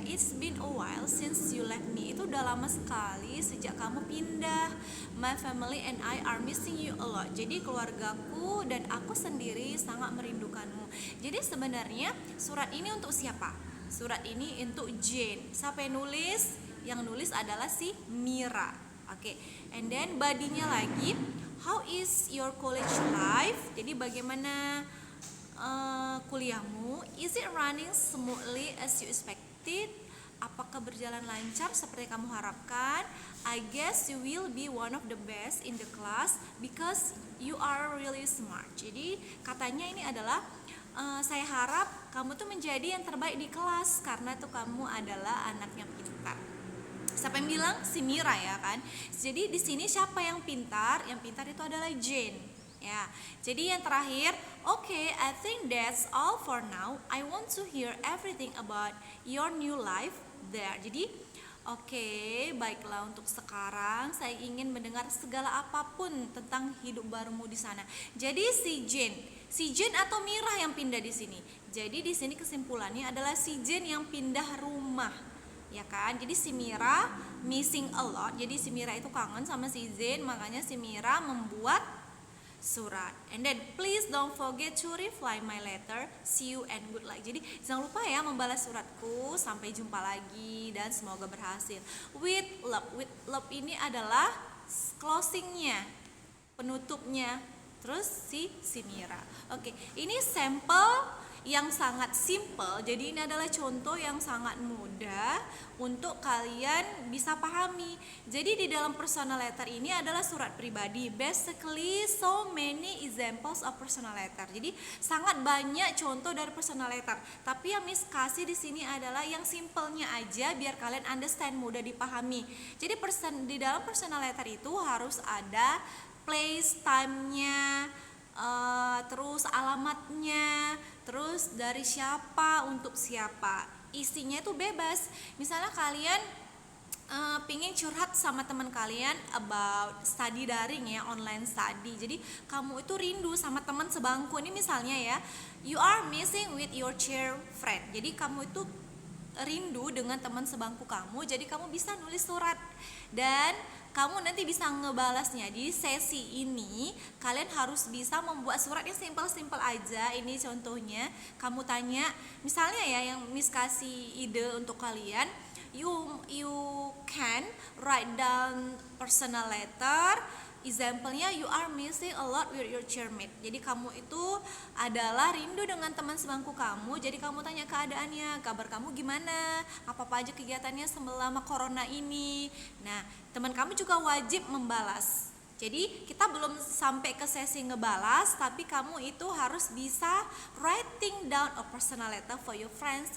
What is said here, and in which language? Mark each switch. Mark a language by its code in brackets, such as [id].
[en] It's been a while since you left me. [id] Itu udah lama sekali sejak kamu pindah. [en] My family and I are missing you a lot. [id] Jadi keluargaku dan aku sendiri sangat merindukanmu. Jadi sebenarnya surat ini untuk siapa? Surat ini untuk Jane. Siapa yang nulis? Yang nulis adalah si Mira. Oke. [en] And then [id] body-nya lagi, [en] how is your college life? [id] Jadi bagaimana kuliahmu? [en] Is it running smoothly as you expected? [id] Apakah berjalan lancar seperti kamu harapkan? [en] I guess you will be one of the best in the class because you are really smart. [id] Jadi katanya ini adalah saya harap kamu tuh menjadi yang terbaik di kelas karena tuh kamu adalah anak yang pintar. Siapa yang bilang? Si Mira ya kan. Jadi di sini siapa yang pintar? Yang pintar itu adalah Jane. Ya. Jadi yang terakhir, [en] okay, I think that's all for now. I want to hear everything about your new life there. [id] Jadi baiklah untuk sekarang saya ingin mendengar segala apapun tentang hidup barumu di sana. Jadi si Jane atau Mira yang pindah di sini. Jadi di sini kesimpulannya adalah si Jane yang pindah rumah. Ya kan? Jadi si Mira [en] missing a lot. [id] Jadi si Mira itu kangen sama si Jane, makanya si Mira membuat surat. [en] And then please don't forget to reply my letter. See you and good luck. [id] Jadi jangan lupa ya membalas suratku. Sampai jumpa lagi dan semoga berhasil. [en] With love. [id] With love ini adalah closingnya, penutupnya. Terus si Mira. Oke, ini sampel yang sangat simple. Jadi ini adalah contoh yang sangat mudah untuk kalian bisa pahami. Jadi di dalam personal letter ini adalah surat pribadi. [en] Basically so many examples of personal letter. [id] Jadi sangat banyak contoh dari personal letter. Tapi yang Miss kasih di sini adalah yang simpelnya aja biar kalian understand, mudah dipahami. Jadi di dalam personal letter itu harus ada place, time-nya, terus alamatnya, terus dari siapa untuk siapa. Isinya itu bebas. Misalnya kalian pingin curhat sama teman kalian about study daring ya, online study. Jadi kamu itu rindu sama teman sebangku. Ini misalnya ya, [en] you are missing with your chair friend. [id] Jadi kamu itu rindu dengan teman sebangku kamu. Jadi kamu bisa nulis surat dan kamu nanti bisa ngebalasnya. Di sesi ini kalian harus bisa membuat surat yang simpel-simpel aja. Ini contohnya, kamu tanya, misalnya ya yang Miss kasih ide untuk kalian, [en] you can write down personal letter. Example-nya, you are missing a lot with your chairmate. [id] Jadi kamu itu adalah rindu dengan teman sebangku kamu. Jadi kamu tanya keadaannya, kabar kamu gimana, apa-apa aja kegiatannya selama corona ini. Nah, teman kamu juga wajib membalas. Jadi kita belum sampai ke sesi ngebalas, tapi kamu itu harus bisa [en] writing down a personal letter for your friends.